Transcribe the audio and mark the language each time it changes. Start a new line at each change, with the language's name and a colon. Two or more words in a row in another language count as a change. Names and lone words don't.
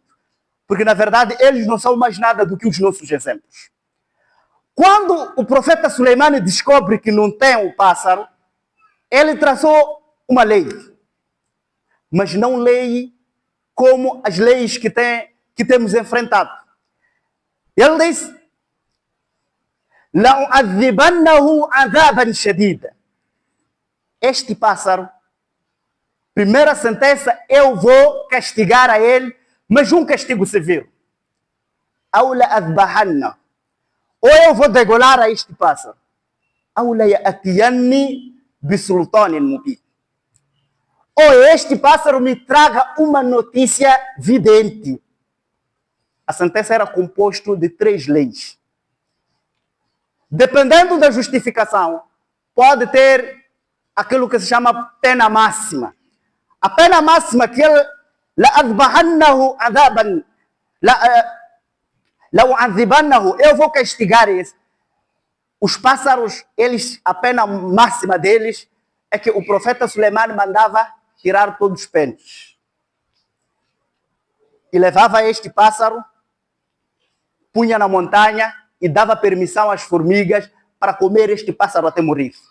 Portuguese: Porque, na verdade, eles não são mais nada do que os nossos exemplos. Quando o profeta Suleiman descobre que não tem o pássaro, ele traçou uma lei. Mas não lei como as leis que temos enfrentado. Ele diz,
Arabic: لَأُعَذِّبَنَّهُ عَذَابًا شَدِيدًا.
Portuguese: Este pássaro, primeira sentença, eu vou castigar a ele, mas um castigo severo.
Arabic: أَوْ لَأَذْبَحَنَّهُ.
Portuguese: Ou eu vou degolar a este pássaro.
Arabic: أَوْ لَيَأْتِيَنِّي بِسُلْطَانٍ مُبِينٍ.
Portuguese: Ou este pássaro me traga uma notícia vidente. A sentença era composta de 3 leis. Dependendo da justificação, pode ter aquilo que se chama pena máxima. A pena máxima que ele
Arabic: لَأَذْبَحَنَّهُ عَذَابًا لَأُعَذِّبَنَّهُ.
Portuguese: Eu vou castigar esse. Os pássaros, a pena máxima deles é que o profeta Suleiman mandava tirar todos os pentes. E levava este pássaro, punha na montanha e dava permissão às formigas para comer este pássaro até morrer.